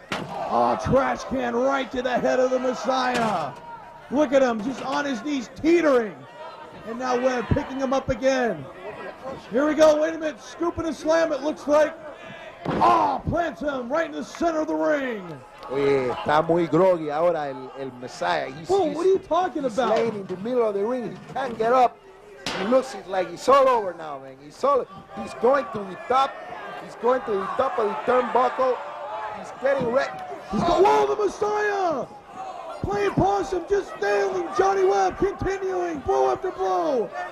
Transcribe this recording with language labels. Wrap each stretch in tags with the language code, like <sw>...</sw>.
<en>Oh, trash can right to the head of the Messiah. Look at him, just on his knees, teetering. And now Webb picking him up again. Here we go, wait a minute, scoop and a slam, it looks like. Oh, plants him right in the center of the ring.</en> <es>Oye, está muy groggy ahora el Messiah.</es> <en>What are you talking about? He's laying in the middle of the ring, he can't get up. He looks like he's all over now, man. He's going to the top. He's going to the top of the turnbuckle. He's getting ready. Whoa, the Messiah! Playing possum, just nailing Johnny Webb, continuing blow after blow.</en>